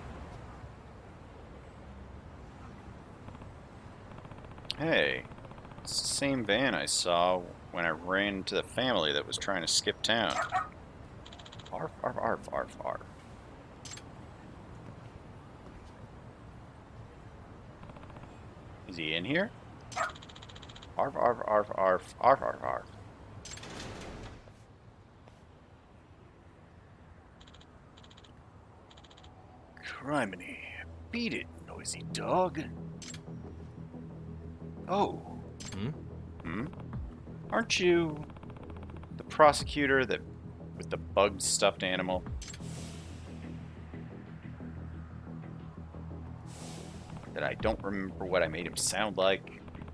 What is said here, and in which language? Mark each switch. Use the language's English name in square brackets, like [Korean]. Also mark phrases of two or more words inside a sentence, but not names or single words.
[English] Hey, it's the same van I saw when I ran into the family that was trying to skip town. Arf, arf, arf, arf, arf. Is he in here? Arf, arf, arf, arf, arf, arf, arf. Criminy. Beat it, noisy dog. Oh. Hmm? Aren't you the prosecutor that with the bugged stuffed animal? That I don't remember what I made him sound like.